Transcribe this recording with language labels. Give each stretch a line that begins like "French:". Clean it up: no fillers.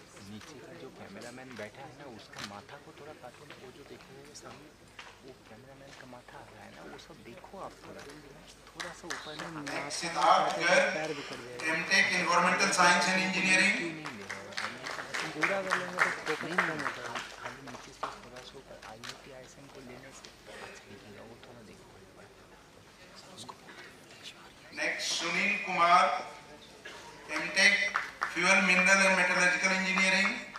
Hindi: नीचे का जो कैमरामैन बैठा है ना उसका माथा को थोड़ा काटो ना, वो जो देखोगे सामने वो कैमरामैन का माथा आ रहा है ना, वो सब देखो आप थोड़ा सा ऊपर में।
English: Next, Siddharth Garg, MTech Environmental Science and Engineering.
Hindi: पूरा कर लेंगे तो नहीं होता, खाली नीचे से थोड़ा सा ऊपर IIT ISM को लेने से अच्छा दिखेगा, वो थोड़ा देखो।
English: Next, Sunil Kumar, MTech Fuel Mineral and Metallurgical Engineering.